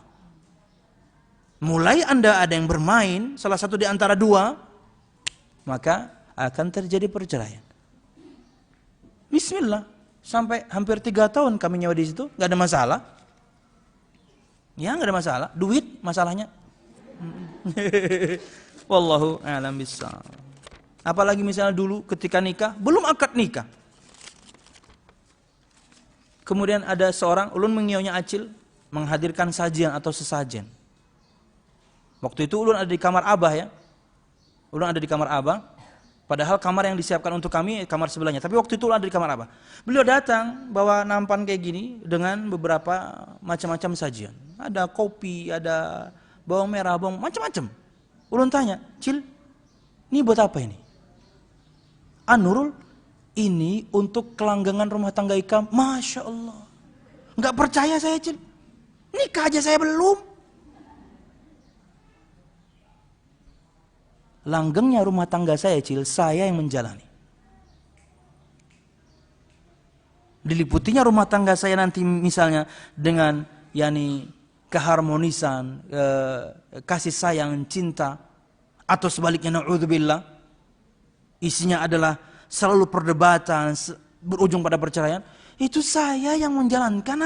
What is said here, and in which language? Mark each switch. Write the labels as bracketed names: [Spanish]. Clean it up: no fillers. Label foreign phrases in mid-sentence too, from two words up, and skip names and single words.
[Indonesian] Mulai Anda ada yang bermain, salah satu di antara dua, maka akan terjadi perceraian. Bismillah, sampai hampir 3 tahun kami nyewa di situ, nggak ada masalah. Ya nggak ada masalah, duit masalahnya. [Arabic] والله أعلم بالصواب. [Indonesian] Apalagi misalnya dulu ketika nikah, belum akad nikah. Kemudian ada seorang, ulun mengiyaunya acil, menghadirkan sajian atau sesajen. Waktu itu ulun ada di kamar abah ya. Ulun ada di kamar abah. Padahal kamar yang disiapkan untuk kami kamar sebelahnya. Tapi waktu itu ulun ada di kamar abah. Beliau datang bawa nampan kayak gini dengan beberapa macam-macam sajian. Ada kopi, ada bawang merah, bawang macam-macam. Ulun tanya, Cil, ini buat apa ini? Nurul, ini untuk kelanggangan rumah tangga ikam. [Arabic] ما شاء الله. [Indonesian] Nggak percaya saya, Cil. Nikah aja saya belum. Langgengnya rumah tangga saya, Cil, saya yang menjalani. Diliputinya rumah tangga saya nanti misalnya dengan keharmonisan, kasih sayang, cinta, atau sebaliknya na'udzubillah, isinya adalah selalu perdebatan berujung pada perceraian, itu saya yang menjalankan.